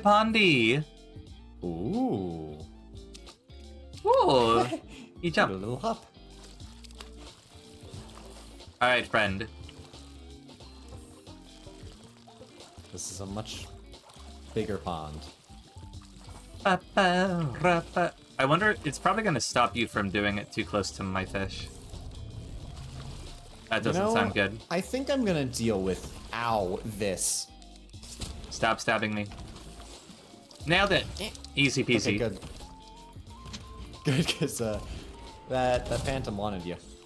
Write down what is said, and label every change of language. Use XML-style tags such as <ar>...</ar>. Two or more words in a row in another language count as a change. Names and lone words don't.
<en>Guardian. Pondy! Ooh. Ooh! You Did a jump. little hop. Alright, friend. This is a much bigger pond. Ba-ba-ra-ba. I wonder, it's probably going to stop you from doing it too close to my fish. That doesn't sound good. I think I'm gonna deal with, this. Stop stabbing me. Nailed it! Easy peasy. Okay, good. Good, because that phantom wanted you.</en>